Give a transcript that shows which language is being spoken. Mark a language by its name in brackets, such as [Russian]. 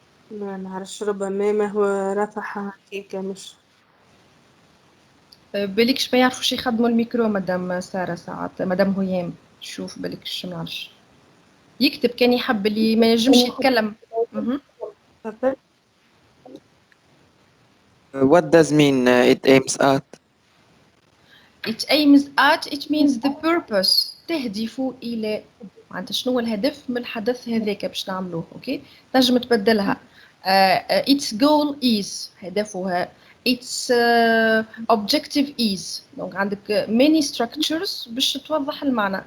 [Arabic] ما نعرفش، ربما ما هو رفعها هكاك مش بالكش ما يعرفوش يخدموا الميكرو مدام ساره ساعات، مدام هيام شوف بالكش ما نعرفش يكتب كان يحب اللي ما ينجمش يتكلم. تفضل. [English] What does mean it aims at? It aims at, it means the purpose، [Arabic] تهدف إلى، معناتها شنو الهدف من الحدث هذاك باش نعملوه، أوكي؟ تنجم تبدلها [English] its goal is، [Arabic] هدفها [English] its objective is، [Arabic] دونك عندك [English] many structures [Arabic] باش توضح المعنى.